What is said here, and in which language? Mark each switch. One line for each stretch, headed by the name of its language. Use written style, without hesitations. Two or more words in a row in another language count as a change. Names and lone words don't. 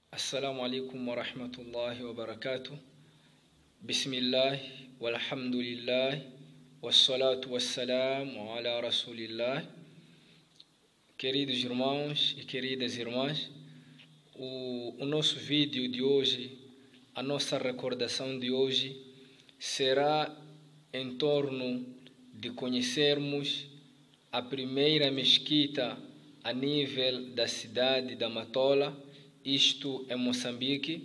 Arabic: السلام عليكم ورحمة الله وبركاته. بسم الله، والحمد لله، والصلاة والسلام على رسول الله.
Portuguese: Queridos irmãos e queridas irmãs, o nosso vídeo de hoje, a nossa recordação de hoje, será em torno de conhecermos a primeira mesquita a nível da cidade da Matola, isto é Moçambique.